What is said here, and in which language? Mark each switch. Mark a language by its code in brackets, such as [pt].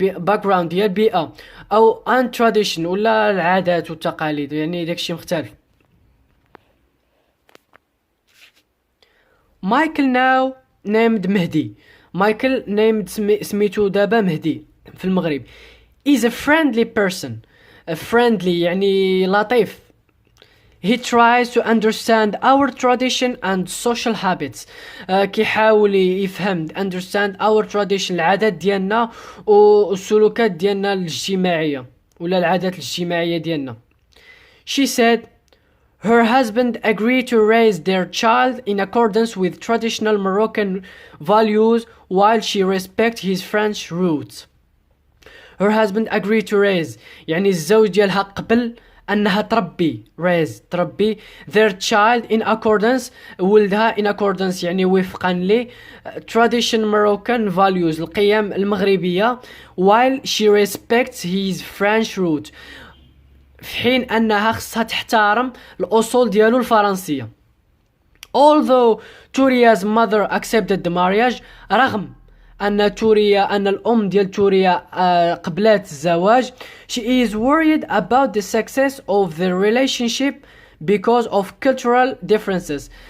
[ar] background هي البيئة، او ان tradition ولا العادات والتقاليد، يعني داكشي مختلف. [en] Michael now named [ar] مهدي. مايكل [en] named [ar] سميتو دابا مهدي. في المغرب. [en] is a friendly person. [ar] friendly يعني لطيف. [en] he tries to understand our tradition and social habits. [ar] كيحاول يفهم [en] understand our tradition [ar] العادات ديالنا والسلوكات ديالنا الاجتماعية ولا العادات الاجتماعية ديالنا. [en] she said her husband agreed to raise their child in accordance with traditional Moroccan values while she respects his French roots. her husband agreed to raise [ar] يعني الزوج ديالها قبل أنها تربي تربي [en] their child in accordance [ar] ولدها [en] in accordance [ar] يعني وفقا ل [en] tradition Moroccan values [ar] القيم المغربية [en] while she respects his French root [ar] في حين أنها خصها تحترم الأصول ديالو الفرنسية. [en] although Turia's mother accepted the marriage [ar] رغم أن الأم ديال توريا قبلت الزواج [en] she is worried about the success of the relationship because of cultural differences.